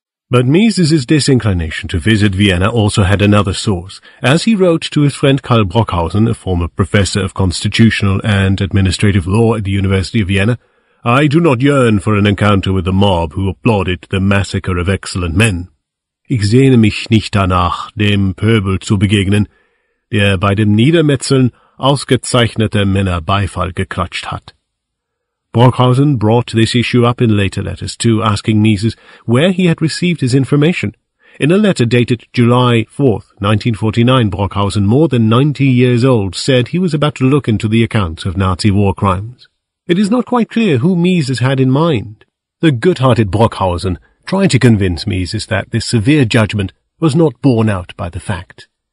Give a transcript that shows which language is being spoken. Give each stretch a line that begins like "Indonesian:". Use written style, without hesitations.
English: But Mises's disinclination to visit Vienna also had another source. As he wrote to his friend Karl Brockhausen, a former professor of constitutional and administrative law at the University of Vienna, I do not yearn for an encounter with the mob who applauded the massacre of excellent men.
German: Ich sehne mich nicht danach, dem Pöbel zu begegnen, der bei dem Niedermetzeln ausgezeichnete Männer Beifall geklatscht hat.
English: Brockhausen brought this issue up in later letters too, asking Mises where he had received his information. In a letter dated July 4, 1949, Brockhausen, more than 90 years old, said he was about to look into the accounts of Nazi war crimes. It is not quite clear who Mises had in mind. The good-hearted Brockhausen tried to convince Mises that this severe judgment was not borne out by the fact.